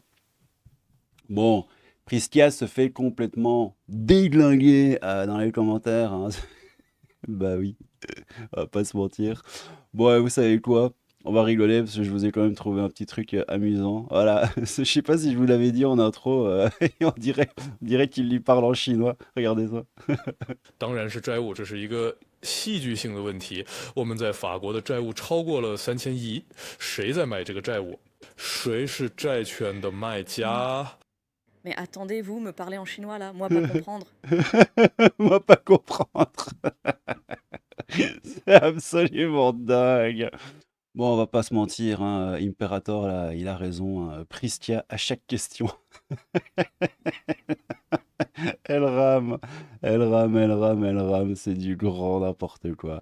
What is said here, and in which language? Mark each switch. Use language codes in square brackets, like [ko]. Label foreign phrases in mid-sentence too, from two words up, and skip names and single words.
[fr] Bon, Prisca se fait complètement déglinguer dans les commentaires. Hein. Bah oui, on va pas se mentir. Bon, vous savez quoi? On va rigoler parce que je vous ai quand même trouvé un petit truc amusant. Voilà, je sais pas si je vous l'avais dit en intro, on dirait qu'il lui parle en chinois. Regardez ça. [zh] 当然是债务，这是一个戏剧性的问题。我们在法国的债务超过了3000亿，谁在买这个债务？谁是债券的卖家？ [fr] Mais attendez, vous me parlez en chinois là, moi pas comprendre. Moi pas comprendre. C'est absolument dingue. Bon, on va pas se mentir, hein, Imperator, là, il a raison. Hein, Prisca à chaque question. Elle rame, c'est du grand n'importe quoi.